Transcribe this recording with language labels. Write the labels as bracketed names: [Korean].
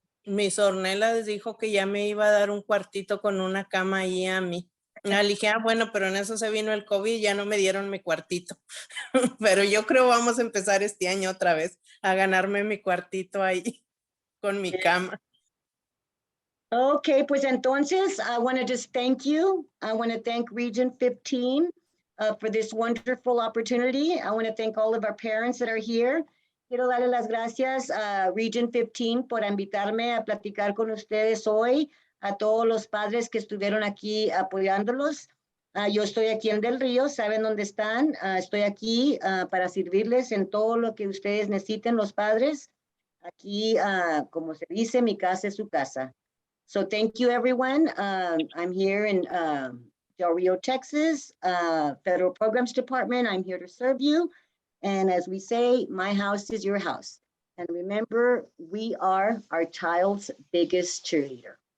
[Spanish] Mis Ornelas dijo que ya me iba a dar un cuartito con una cama ahí a mí. Le dije, bueno, pero en eso se vino el COVID y ya no me dieron mi cuartito. Pero yo creo vamos a empezar este año otra vez a ganarme mi cuartito ahí con mi cama. [English] Okay, [Spanish] pues entonces, [English] I want to just thank you. I want to thank Region 15 for this wonderful opportunity. I want to thank all of our parents that are here. [Spanish] Quiero darle las gracias a Region 15 por invitarme a platicar con ustedes hoy, a todos los padres que estuvieron aquí apoyándolos. Yo estoy aquí en Del Río, saben dónde están. Estoy aquí para servirles en todo lo que ustedes necesiten, los padres. Aquí, como se dice, mi casa es su casa. [English] So thank you, everyone. I'm here in Del Rio, Texas, Federal Programs Department. I'm here to serve you. And as we say, my house is your house. And remember, we are our child's biggest cheerleader.